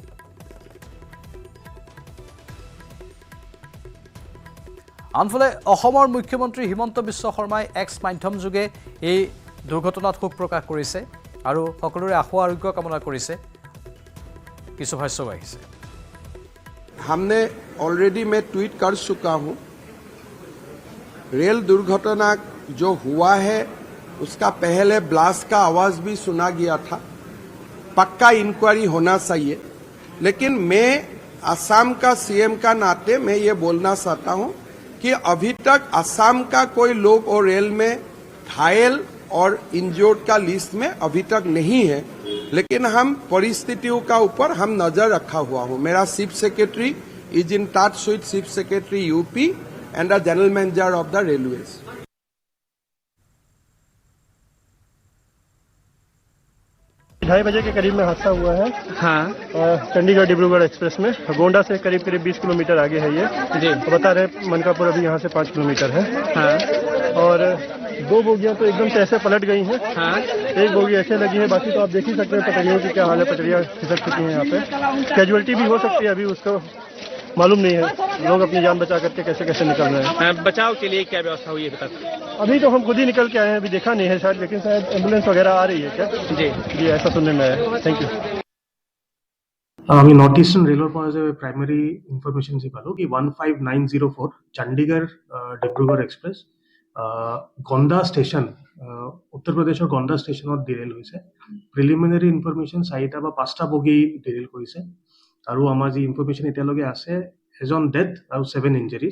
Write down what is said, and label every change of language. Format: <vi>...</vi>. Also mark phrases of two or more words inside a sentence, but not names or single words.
<as>আনফালে অসমৰ মুখ্যমন্ত্ৰী হিমন্ত বিশ্ব শৰ্মাই এক্স মাধ্যমযোগে এই দুৰ্ঘটনাত শোক প্ৰকাশ কৰিছে আৰু সকলোৰে আশু আৰোগ্য কামনা কৰিছে। কিছু ভাষ্য আহিছে।</as> <hi>हमने ऑलरेडी मैं ट्वीट कर चुका हूं। रेल दुर्घटना जो हुआ है उसका पहले ब्लास्ट का आवाज भी सुना गया था। पक्का इंक्वायरी होना चाहिए, लेकिन मैं असम का CM का नाते मैं ये बोलना चाहता हूं कि अभी तक असम का कोई लोग और रेल में घायल और इंजर्ड का लिस्ट में अभी तक नहीं है, लेकिन हम परिस्थितियों का ऊपर हम नजर रखा हुआ हूं।</hi> <en>मेरा Chief Secretary is in touch with Chief Secretary UP and the General Manager of the Railways.</en> <hi>2:30 बजे के करीब में हादसा हुआ है। हाँ। चंडीगढ़ डिब्रूगढ़ एक्सप्रेस में गोंडा से करीब 20 किलोमीटर आगे है ये जी। तो बता रहे मनकापुर अभी यहाँ से 5 किलोमीटर है। हाँ। और 2 बोगियां तो एकदम से ऐसे पलट गई हैं। एक बोगी ऐसे लगी है, बाकी तो आप देख ही सकते हैं पटरियों की क्या हाल है। पटरियां खिसक चुकी हैं यहाँ पे। कैजुअलिटी भी हो सकती है, अभी उसको मालूम नहीं है। लोग अपनी जान बचा करके कैसे कैसे निकल रहे हैं। बचाव के लिए क्या व्यवस्था हुई है अभी तक? अभी तो हम खुद ही निकल के आए हैं, अभी देखा नहीं है शायद, लेकिन शायद एम्बुलेंस वगैरह आ रही है क्या? जी ऐसा सुनने में आया।</hi> <en>thank you.</en> <as>আমি নৰ্থ ইষ্টাৰ্ণ ৰেলৰ পৰা যে</as> <en>primary information</en> <as>যি পালোঁ কি 15904 চণ্ডীগড় ডিব্ৰুগড় এক্সপ্ৰেছ গণ্ডা ষ্টেচন উত্তৰ প্ৰদেশৰ গণ্ডা ষ্টেচনত ডিৰেইল হৈছে।</as> <en>preliminary information</en> <as>4টা বা 5টা বগী ডিৰেইল কৰিছে আৰু আমাৰ যি ইনফৰমেশ্যন এতিয়ালৈকে আছে এজন ডেথ আৰু 7 ইঞ্জুৰিজ।</as>